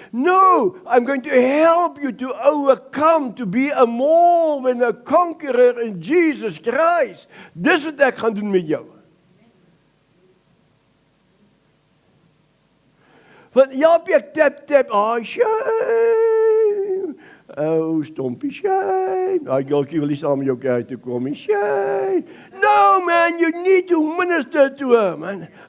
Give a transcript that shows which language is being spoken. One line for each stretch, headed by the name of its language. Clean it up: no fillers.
English: No, I'm going to help you to overcome, to be a more than a conqueror in Jesus Christ.
Afrikaans: Dis wat ek gaan doen met jou. Want Japie, ek tap, shame. Oh, stompie, shame. Jolkie wil nie saam met jou kerk toe kom, shame.
English: No, man, you need to minister to her, man.